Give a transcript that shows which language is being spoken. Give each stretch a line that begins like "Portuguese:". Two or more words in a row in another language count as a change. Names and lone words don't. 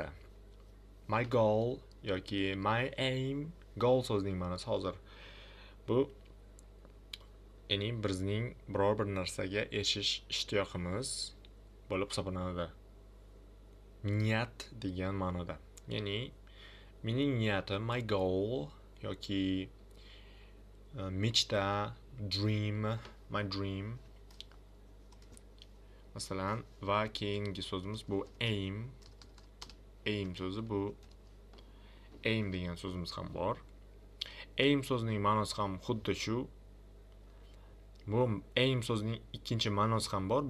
English: My goal
Uzbek: yoki
English: my aim,
Uzbek: goal so'zining ma'nosi hozir bu ya'ni bizning biror bir narsaga erishish ishtiyoqimiz bo'lib hisoblanadi. Niyat degan ma'noda. Ya'ni mening niyatim,
English: my goal
Uzbek: yoki mechta,
English: dream, my dream.
Uzbek: Masalan, va keyingi so'zimiz bu aim. Aim so'zi bu aim degan so'zimiz ham bor. Aim so'zining ma'nosi ham xuddi shu. Bu aim so'zining ikkinchi ma'nosi ham bor.